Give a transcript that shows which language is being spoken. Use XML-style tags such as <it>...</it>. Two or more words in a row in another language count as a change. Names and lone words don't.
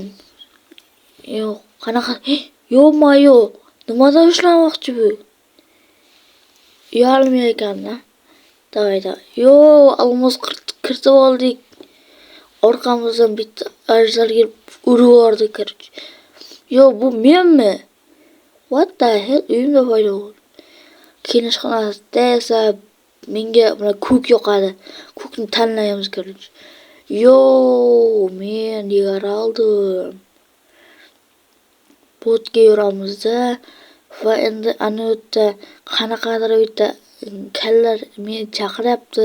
<uz>Yo, qanaqa? Yo. Nimadan ushlamoqchi bu? Uyalmay ekan-da. Davayda. Yo, almoz kiritib oldik. Orqamızdan bitta ajdar kelib urib yubordi, короче. Yo, bu menmi?</uz> <en>What the hell?</en> <uz>Uyimda paydo bo'ldi. Keyin ishxonasida esa menga mana ko'k yoqadi. Ko'kni tanlaymiz, короче. Yo, men yigaraldim. Botga yuramizda va endi ana yerda qanaqadir bitta kallar meni chaqiryapti.</uz>